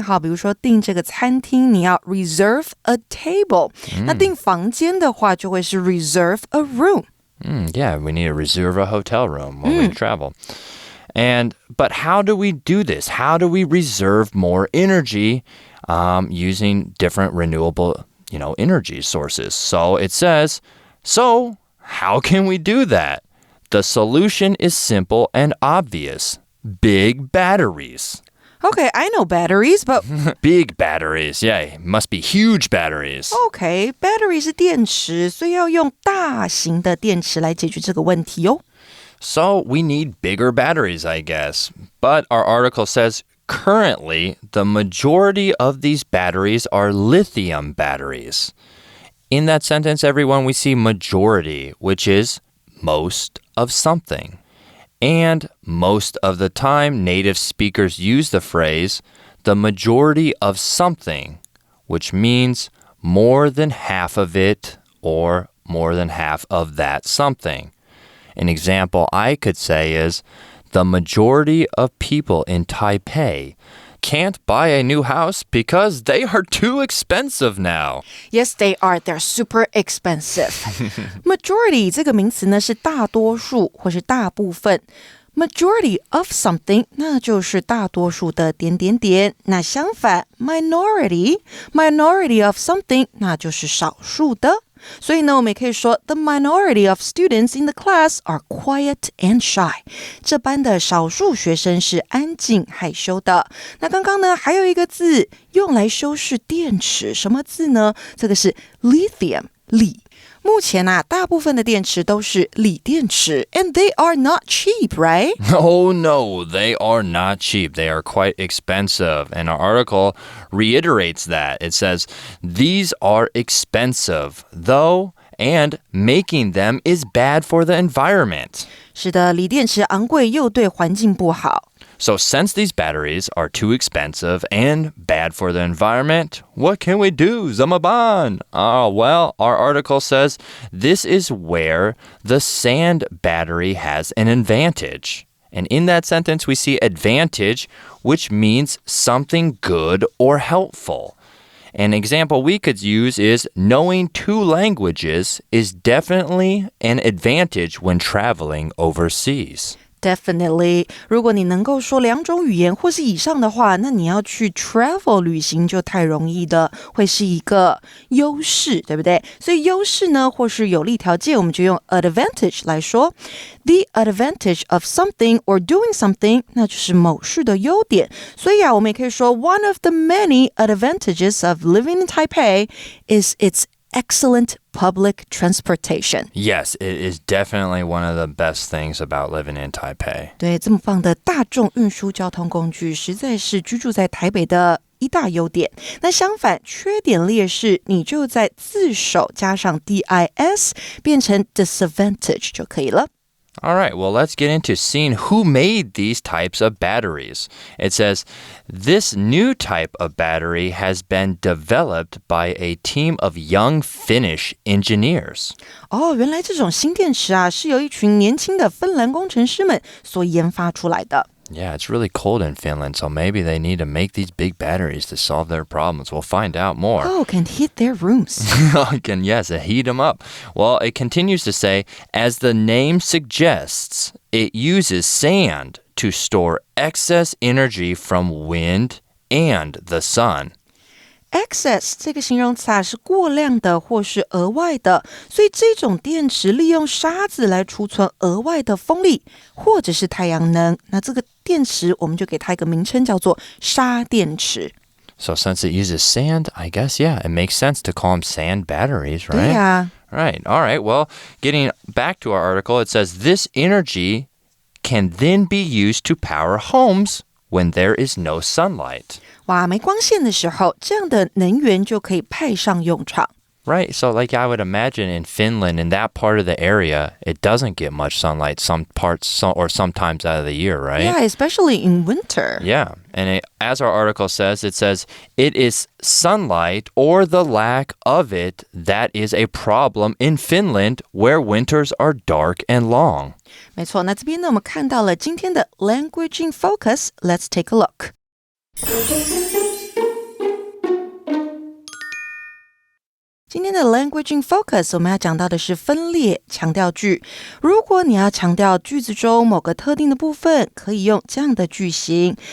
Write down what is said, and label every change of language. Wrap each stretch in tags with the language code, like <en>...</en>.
<zh>好，比如说订这个餐厅，你要</zh> <en>reserve a table，</en> <zh>那订房间的话就会是</zh> <en>reserve a room。 Yeah, we need to reserve a hotel room when we travel. But how do we do this? How do we reserve more energy using different renewable, energy sources? So it says, so how can we do that? The solution is simple and obvious. Big batteries. Okay, I know batteries, but... Big batteries, yeah, must be huge batteries.</en> <zh>Okay, battery 是电池，所以要用大型的电池来解决这个问题哦。</zh> <en>So we need bigger batteries, I guess. But our article says currently the majority of these batteries are lithium batteries. In that sentence, everyone, we see majority, which is most of something. And most of the time, native speakers use the phrase, the majority of something, which means more than half of it or more than half of that something. An example I could say is, the majority of people in Taipei can't buy a new house because they are too expensive now. Yes, they are. They're super expensive.</en> <zh>Majority 这个名词呢是大多数或是大部分。</zh> <en>Majority of something</en> <zh>那就是大多数的点点点。那相反</zh> <en>minority of something</en> <zh>那就是少数的。所以呢，我们也可以说</zh> <en>the minority of students in the class are quiet and shy.</en> <zh>这班的少数学生是安静害羞的。那刚刚呢，还有一个字用来修饰电池，什么字呢？这个是 lithium 锂。目前啊，大部分的电池都是锂电池</zh> <en>and they are not cheap, right? Oh no, they are not cheap. They are quite expensive. And our article reiterates that. It says, these are expensive, though, and making them is bad for the environment.</en> <zh>是的，锂电池昂贵又对环境不好。</zh> <en>So since these batteries are too expensive and bad for the environment, what can we do, Zamaban? Well, our article says this is where the sand battery has an advantage. And in that sentence, we see advantage, which means something good or helpful. An example we could use is knowing 2 languages is definitely an advantage when traveling overseas. Definitely.</en> <zh>如果你能够说2种语言或是以上的话，那你要去 travel 旅行就太容易的，会是一个优势，对不对？所以优势呢，或是有利条件，我们就用 advantage 来说。</zh> <en>The advantage of something or doing something，</en> <zh>那就是某事的优点。所以我们也可以说</zh> <en>One of the many advantages of living in Taipei is its excellent public transportation. Yes, it is definitely one of the best things about living in Taipei.</en> <zh>对，这么棒的大众运输交通工具，实在是居住在台北的一大优点。那相反，缺点劣势，你就在字首加上 dis 变成 disadvantage 就可以了。</zh> <en>All right, well, let's get into seeing who made these types of batteries. It says, this new type of battery has been developed by a team of young Finnish engineers.</en> <zh>原来这种新电池是由一群年轻的芬兰工程师们所研发出来的。</zh> <en>Yeah, it's really cold in Finland, so maybe they need to make these big batteries to solve their problems. We'll find out more. Can heat their rooms. Yes, heat them up. Well, it continues to say, as the name suggests, it uses sand to store excess energy from wind and the sun.</en> <zh>Excess 这个形容词是过量的或是额外的，所以这种电池利用沙子来储存额外的风力或者是太阳能，那这个电池我们就给它一个名称叫做沙电池。</zh> <en>So since it uses sand, I guess, yeah, it makes sense to call them sand batteries, right?</en> <zh>对呀。</zh> <en>Right. All right. Well, getting back to our article, it says this energy can then be used to power homes when there is no sunlight.</en> <zh>没光线的时候，这样的能源就可以派上用场。</zh> <en>Right. So like I would imagine in Finland, in that part of the area, it doesn't get much sunlight some parts or sometimes out of the year, right? Yeah, especially in winter. Yeah. And as our article says, it is sunlight or the lack of it that is a problem in Finland where winters are dark and long.</en> <zh>没错，那这边呢，我们看到了今天的 Language in Focus.</zh> <en>Let's take a look.</en> <zh>今天的 Language in Focus 我们要讲到的是分列强调句。如果你要强调句子中某个特定的部分，可以用这样的句型。</zh>